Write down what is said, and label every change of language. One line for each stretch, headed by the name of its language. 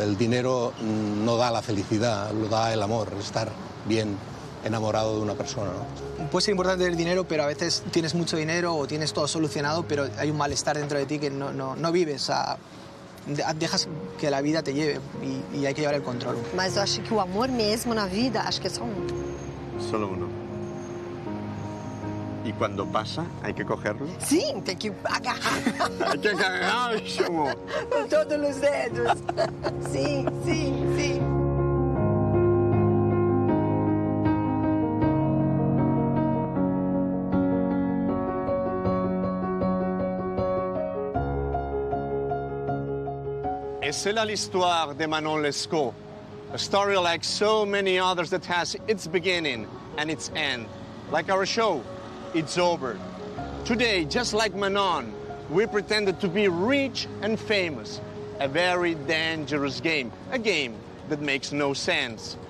Spanish: El dinero no da la felicidad, lo da el amor, estar bien enamorado de una persona, ¿no? Puede ser importante el dinero, pero a veces tienes mucho dinero o tienes todo solucionado, pero hay un malestar dentro de ti que no vives. Dejas que la vida te lleve y hay que llevar el control.
Portuguese: Mas eu acho que o amor mesmo na vida, acho que é só
Spanish: Solo uno. ¿Y cuando pasa, hay que cogerlo?
Portuguese: Sim, tem que agarrar.
Spanish: Hay que agarrarlo.
Portuguese: Com todos os dedos. Sim, sim, sim.
French: Et c'est là l'histoire de Manon Lescaut.
English: A story like so many others that has its beginning and its end. Like our show, it's over. Today, just like Manon, we pretended to be rich and famous. A very dangerous game. A game that makes no sense.